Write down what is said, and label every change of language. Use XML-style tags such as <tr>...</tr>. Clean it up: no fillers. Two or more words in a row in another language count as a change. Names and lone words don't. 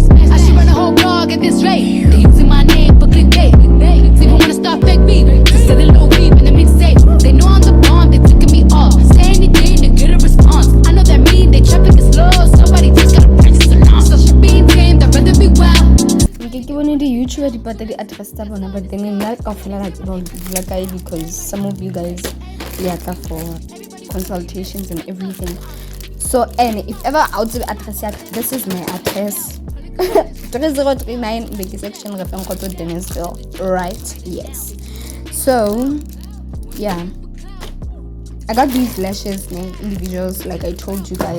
<en>I should run a whole blog at this rate. They using my name for clickbait. Even wanna start fake beef. Just a little beef in the mixtape. They know I'm the bomb, they ticking me off. Say anything to get a response. I know that mean they traffic is slow. Somebody just gotta practice along. So she being tamed, I'd rather be wild.</en> <st>Ke bone di YouTuber di patla di address tsa bona,</st> <en>but then</en> <st>nna ka fela la tseba di guy</st> <en>because some of you guys they are for consultations and everything. So and if ever out to address yak, this is my address. 3039 Big section Repeng Koto Dennisville, right? Yes. So yeah, I got these lashes individuals like I told you guys.</en>